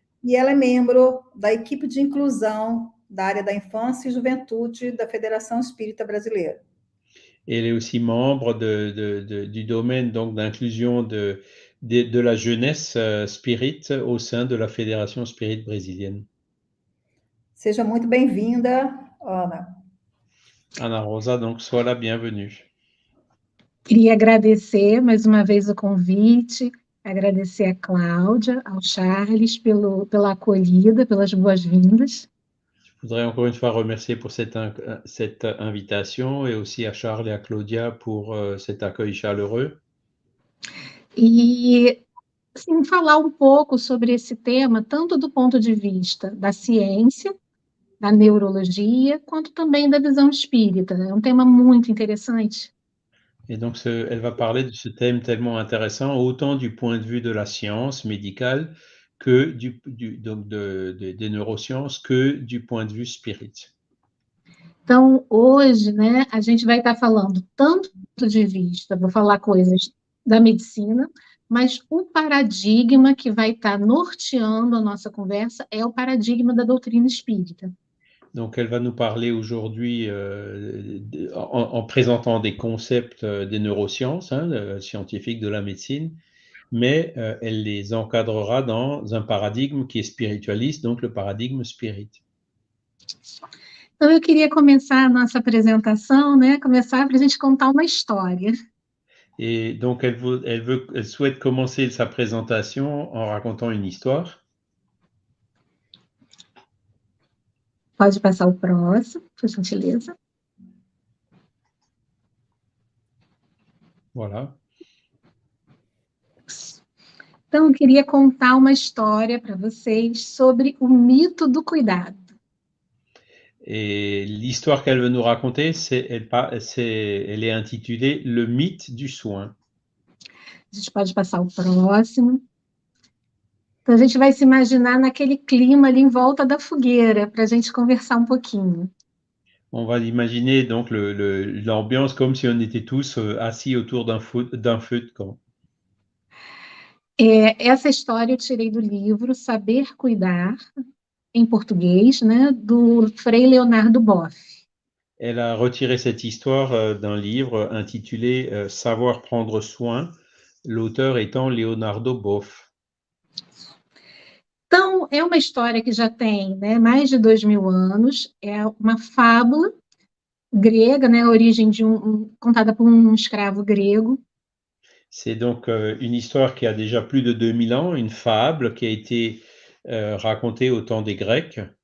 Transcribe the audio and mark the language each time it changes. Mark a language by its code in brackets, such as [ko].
[pt] E ela é membro da equipe de inclusão da área da infância e juventude da Federação Espírita Brasileira. [fr] Elle est aussi membre du domaine donc d'inclusion de la jeunesse spirit au sein de la Fédération Spirit brésilienne. [pt] Seja muito bem-vinda, Ana. [fr] Ana Rosa, donc sois la bienvenue. [pt] Queria agradecer mais uma vez o convite, agradecer a Cláudia, ao Charles pela acolhida, pelas boas-vindas. [fr] Je voudrais encore une fois remercier pour cette invitation et aussi à Charles et à Claudia pour cet accueil chaleureux. [pt] E assim, falar um pouco sobre esse tema, tanto do ponto de vista da ciência, da neurologia, quanto também da visão espírita. É um tema muito interessante. [fr] Et donc, elle va parler de ce thème tellement intéressant, autant du point de vue de la science médicale que des neurosciences, que du point de vue spirit. [pt] Então, hoje, a gente vai estar falando tanto do ponto de vista, vou falar coisas da medicina, mas o paradigma que vai estar norteando a nossa conversa é o paradigma da doutrina espírita. [fr] Donc, elle va nous parler aujourd'hui en présentant des concepts des neurosciences, scientifiques de la médecine, mais elle les encadrera dans un paradigme qui est spiritualiste, donc le paradigme spirit. [pt] Então, eu queria começar a nossa apresentação, começar para a gente contar uma história. [fr] Et donc, elle souhaite commencer sa présentation en racontant une histoire. [pt] Pode passar o próximo, por gentileza. [fr] Voilà. [pt] Então, eu queria contar uma história para vocês sobre o mito do cuidado. [fr] Et l'histoire qu'elle veut nous raconter, elle est intitulée Le mythe du soin. [pt] A gente pode passar o próximo. Então, a gente vai se imaginar naquele clima ali em volta da fogueira, para a gente conversar um pouquinho. [fr] On va imaginer donc l'ambiance comme si on était tous assis autour d'un feu de camp. [pt] Essa história eu tirei do livro Saber Cuidar, em português, né, do Frei Leonardo Boff. [fr] Elle a retiré cette histoire d'un livre intitulé Savoir prendre soin, l'auteur étant Leonardo Boff. [pt] Então, é uma história que já tem, né, mais de 2000 anos, é uma fábula grega, né, a origem contada por um escravo grego. [fr] C'est donc une histoire qui a déjà plus de 2000 ans, une fable qui a été racontée au temps des Grecs.